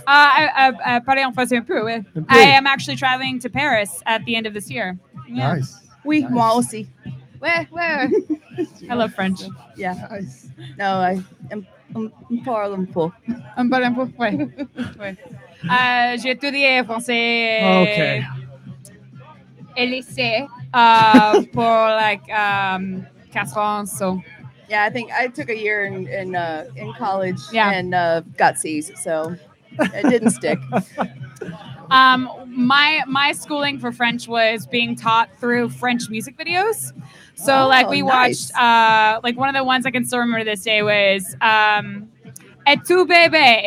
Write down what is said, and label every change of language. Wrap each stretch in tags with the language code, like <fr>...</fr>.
<fr>parler en français un peu, oui.</fr> <en>I am actually traveling to Paris at the end of this year. Yeah. Nice.</en> <fr>Oui, moi aussi.</fr> <en>Ouais. I love French. Yeah. Nice. No,</en> <fr>on parle un peu. On parle un peu, ouais. J'ai étudié français.</fr> <en>Okay.</en> <fr>Et lycée pour like 4 ans, so.</fr> <en>Yeah, I think I took a year in college and got C's, so it didn't stick. My schooling for French was being taught through French music videos. So like we watched like one of the ones I can still remember this day was Et tu bébé.</en>